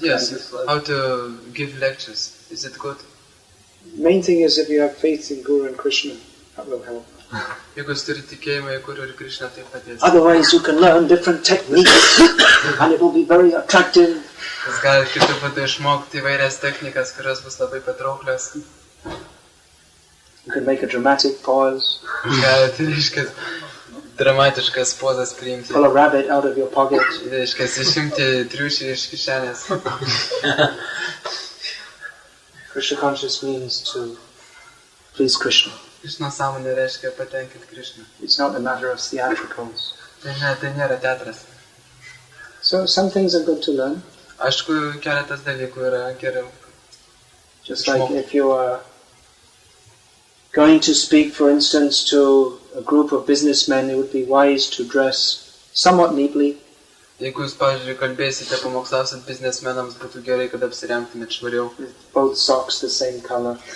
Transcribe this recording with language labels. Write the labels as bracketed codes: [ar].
[en] Yes, how to give lectures. Is it good? Main thing is if you have faith in Guru and Krishna, that will help. [lt] Jeigu jūs turite tikėjimą į Guru ir Krishną, tai padės. [en] Otherwise you can learn different techniques and it will be very attractive. [lt] Jūs galite kitų būdų išmokti įvairias technikas, kurios bus labai patrauklios. [en] You can make a dramatic pause. [lt] Galite, reiškia, Dramatiškas pozas priimti. [en] pull a rabbit out of your pocket. [lt] Reiškia, išimti triušį iš kišenės. [en] Krishna conscious means to please Krishna. [lt] Krishna sąmonė reiškia patenkinti Krishną. [en] It's not a matter of theatricals. [lt] Tai nėra teatras. [en] So some things are good to learn. [lt] Aišku, keletas dalykų yra geriau. [en] Just like if you are going to speak, for instance, to a group of businessmen, it would be wise to dress somewhat neatly. [lt] Jeigu jūs, pavyzdžiui, kalbėsite, pamokslausit biznesmenams, būtų gerai, kad apsirengtumėt švariau. [en] With both socks the same color.